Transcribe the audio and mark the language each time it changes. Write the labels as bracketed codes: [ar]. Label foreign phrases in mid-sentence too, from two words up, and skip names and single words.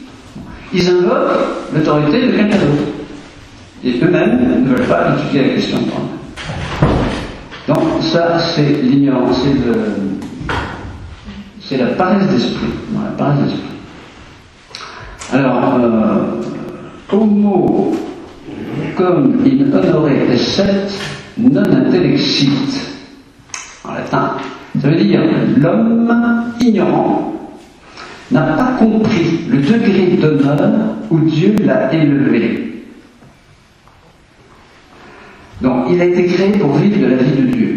[fr] Ils invoquent l'autorité de quelqu'un d'autre. Et eux-mêmes ne veulent pas étudier la question de temps. Donc ça, c'est l'ignorance, c'est la paresse d'esprit. Non, la paresse d'esprit. Alors, [la] homo cum in honore esset non intellexit, [fr] en latin. Ça veut dire l'homme ignorant n'a pas compris le degré d'honneur où Dieu l'a élevé. Donc, il a été créé pour vivre de la vie de Dieu.